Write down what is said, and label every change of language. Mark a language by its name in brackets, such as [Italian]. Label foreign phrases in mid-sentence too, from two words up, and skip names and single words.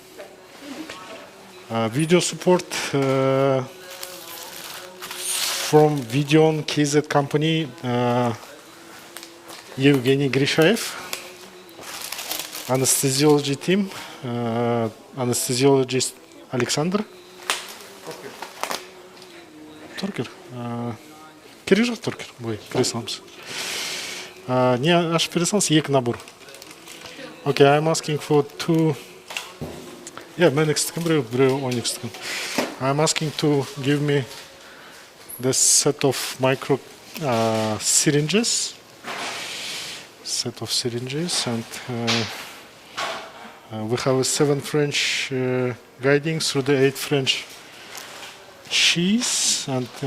[English] Video support from Videon KZ company, Evgeny Grishayev, anesthesiology team, anesthesiologist Alexander. Turker. [Kazakh] Керек жоқ Turker. Бой, кіре саламыз. Не ашып бере салыңыз, екі набор. [English] Okay, I'm asking for two. Yeah, I'm asking to give me the set of micro syringes. And we have a 7 French guiding through the 8 French sheaths, and